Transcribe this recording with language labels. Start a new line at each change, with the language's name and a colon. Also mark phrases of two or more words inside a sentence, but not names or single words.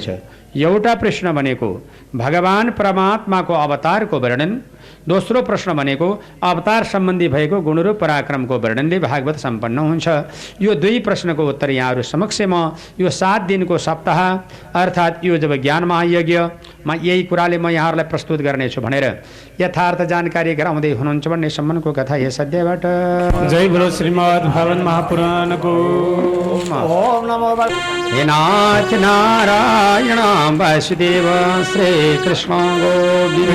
Nepali: एउटा प्रश्न भनेको भगवान परमात्माको अवतारको वर्णन, दोस्रो प्रश्न भनेको अवतार सम्बन्धी भएको गुण र पराक्रमको वर्णनले भागवत सम्पन्न हुन्छ। यो 2 प्रश्नको उत्तर यहाँहरू समक्ष म यो 7 दिनको सप्ताह अर्थात् यो जब ज्ञान महायज्ञमा यही कुराले म यहाँहरूलाई प्रस्तुत गर्नेछु भनेर यथार्थ जानकारी गराउँदै हुनुहुन्छ भन्ने सम्बन्धको कथा यस अध्यायबाट।
Hindi: जय बोलो
Nepali: श्रीमद् भागवत महापुराणको।
Sanskrit: ओम नमो हे नाथ नारायण वासुदेव श्री कृष्ण गोविंद